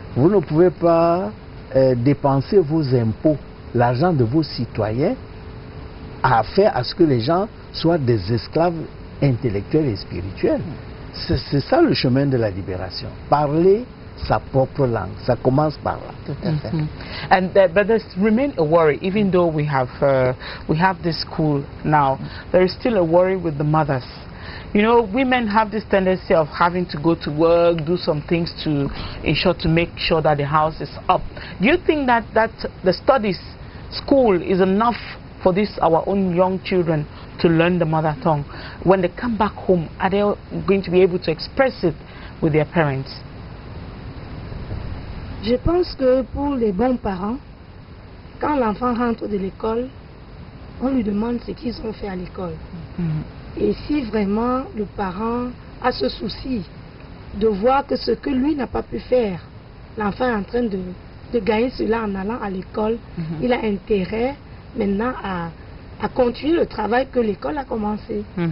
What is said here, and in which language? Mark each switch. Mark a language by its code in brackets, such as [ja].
[fr] Vous ne pouvez pas dépenser vos impôts, l'argent de vos citoyens, à faire à ce que les gens soient des esclaves intellectuels et spirituels. C'est ça le chemin de la libération. Parler sa propre langue. Ça commence par là. Tout à fait. [en] And but there's remain a worry, even though we have this school now. There is still a worry with the mothers. You know, women have this tendency of having to go to work, do some things to ensure to make sure that the house is up. Do you think that the studies, school is enough for our own young children to learn the mother tongue? When they come back home, are they going to be able to express it with their parents? [fr] Je pense que pour les bons parents, quand l'enfant rentre de l'école, on lui demande ce qu'ils ont fait à l'école. Et si vraiment le parent a ce souci de voir que ce que lui n'a pas pu faire, l'enfant est en train de gagner cela en allant à l'école, il a intérêt maintenant à continuer le travail que l'école a commencé.